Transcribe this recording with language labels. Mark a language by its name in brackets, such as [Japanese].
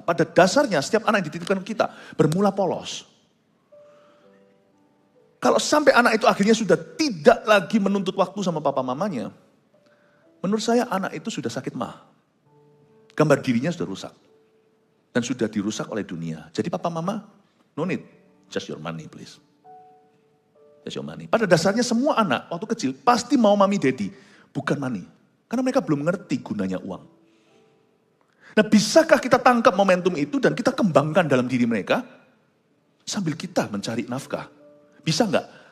[Indonesian] Pada dasarnya setiap anak yang dititipkan kita bermula polos. Kalau sampai anak itu akhirnya sudah tidak lagi menuntut waktu sama papa mamanya, menurut saya anak itu sudah sakit mah. Gambar dirinya sudah rusak. Dan sudah dirusak oleh dunia. Jadi papa mama, [English] no need, just your money please. Just your money. [Indonesian] Pada dasarnya semua anak waktu kecil pasti mau mami daddy, bukan money. Karena mereka belum ngerti gunanya uang. Nah, bisakah kita tangkap momentum itu dan kita kembangkan dalam diri mereka sambil kita mencari nafkah? Bisa enggak?